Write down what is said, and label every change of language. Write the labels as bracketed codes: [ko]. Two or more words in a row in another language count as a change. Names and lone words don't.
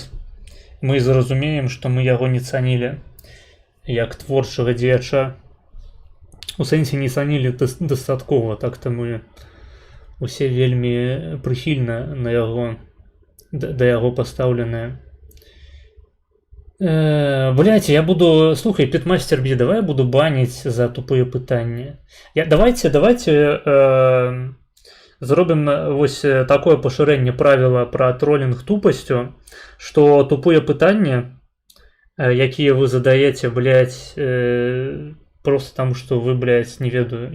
[be] Мы зразумеем, што мы яго не цанілі як творчага дзеяча. У сэнсе не цанілі дастаткова, так-то мы усе вельмі прыхільна на яго, да яго пастаўленыя. Блядь, я буду... Слухай, Питмастер Би, давай я буду баніць за тупые пытанні. Давайте зробім вось такое пашырэнне правіла пра тролінг тупасцю, што тупые пытанні, якія вы задаеце, блядь, просто таму, што вы, блядь, не ведаю.